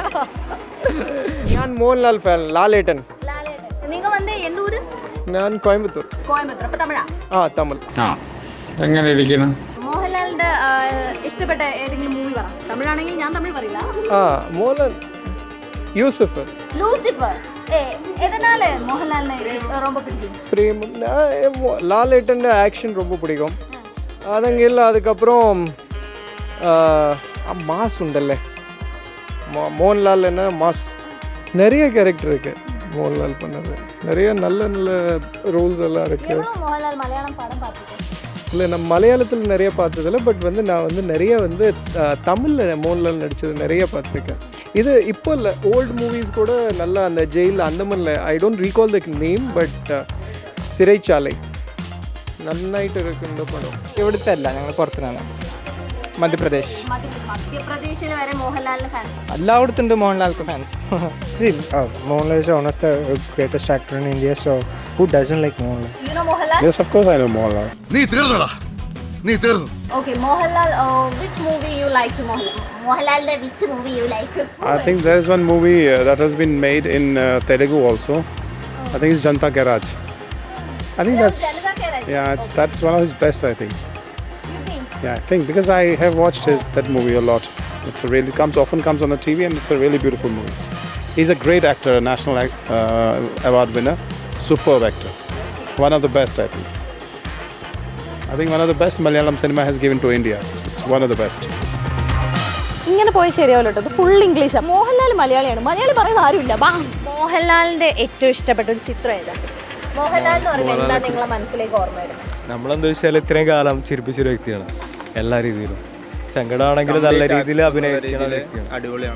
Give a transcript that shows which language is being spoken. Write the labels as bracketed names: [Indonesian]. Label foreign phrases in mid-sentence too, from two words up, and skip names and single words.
[Malayalam] ഞാൻ മോഹൻലാൽ ഫാൻ. ലാലേട്ടൻ. ലാലേട്ടൻ. നിങ്ങൾ വന്ന് എന്ത് ഊര്? ഞാൻ കോയമ്പത്തൂർ. കോയമ്പത്തൂർ. അപ്പൊ തമിഴാ? തമിഴ്. എങ്ങനെ ഇരിക്കണം? മോഹൻലാലിന്റെ ഇഷ്ടപ്പെട്ട ഏതെങ്കിലും മൂവി പറ. തമിഴാണെങ്കിൽ ഞാൻ തമിഴ് പറയില്ല. മോഹൻലാൽ. ലൂസിഫർ. ലൂസിഫർ. [Tamil] எதனால மோகன்லால் ரொம்ப பிடிக்கும்? பிரேம் லாலேட்டன் ஆக்ஷன் ரொம்ப பிடிக்கும். அதங்க இல்லை, அதுக்கப்புறம் மாஸ் உண்டல்ல, மோகன்லால் என்ன மாஸ், நிறைய கேரக்டர் இருக்கு மோகன்லால் பண்ணது, நிறைய நல்ல நல்ல ரோல்ஸ் எல்லாம் இருக்கு. மோகன்லால் மலையாளம் படம் பார்த்துருக்கேன். இல்லை, நான் மலையாளத்தில் நிறைய பார்த்ததில்ல, பட் நான் நிறைய தமிழில் மோகன்லால் நடித்தது நிறைய பார்த்துருக்கேன். இது இப்போ இல்லை, [English] old movies [Tamil] கூட நல்லா அந்த ஜெயில் அந்த மாதிரில [English] I don't recall the name, [Tamil] பட் [Malayalam] സിരൈച്ചാലൈ നന്നായിട്ട് ഇരിക്കുന്ന പടം. ഇവിടുത്തെ അല്ല, ഞങ്ങൾ പുറത്തുനിന്നാണ്, മധ്യപ്രദേശ്. മധ്യപ്രദേശിൽ വരെ മോഹൻലാലിന് ഫാൻസ്. എല്ലായിടത്തും ഉണ്ട് മോഹൻലാൽക്ക് ഫാൻസ്. [English] Mohanlal is one of the greatest actor in India, so who doesn't like Mohanlal? You know Mohanlal? Yes, of course I know Mohanlal. [Malayalam] നീ തീർന്നടാ, നീ തീർന്നു. [English] Okay, Mohanlal, which movie you like to Mohanlal? Mohanlal's which movie you like? I think there is one movie that has been made in Telugu also. I think it's Janta Garaj. I think that's that's one of his best, I think. You think? Yeah, I think because I have watched that movie a lot. It's a really often comes on the TV, and it's a really beautiful movie. He's a great actor, a national award winner, superb actor, one of the best, I think. I think one of the best Malayalam cinema has given to India. It's one of the best. [Malayalam] ഇങ്ങനെ പോയി ശരിയാവില്ല കേട്ടോ, ഫുൾ ഇംഗ്ലീഷാണ്. മോഹൻലാൽ മലയാളിയാണ്, മലയാളി പറയുന്ന ആരുമില്ല. മോഹൻലാലിന്റെ ഏറ്റവും ഇഷ്ടപ്പെട്ട ഒരു ചിത്രം ഏതാണ്? മോഹൻലാൽ എന്ന് പറയുമ്പോൾ എന്താ നിങ്ങളെ മനസ്സിലേക്ക് ഓർമ്മ വരുന്നത്? നമ്മളെന്താ വെച്ചാൽ ഇത്രയും കാലം ചിരിപ്പിച്ചൊരു വ്യക്തിയാണ്, എല്ലാ രീതിയിലും. സങ്കടമാണെങ്കിലും നല്ല രീതിയിൽ അഭിനയിക്കുന്ന വ്യക്തിയാണ്, അടിപൊളിയാണ്.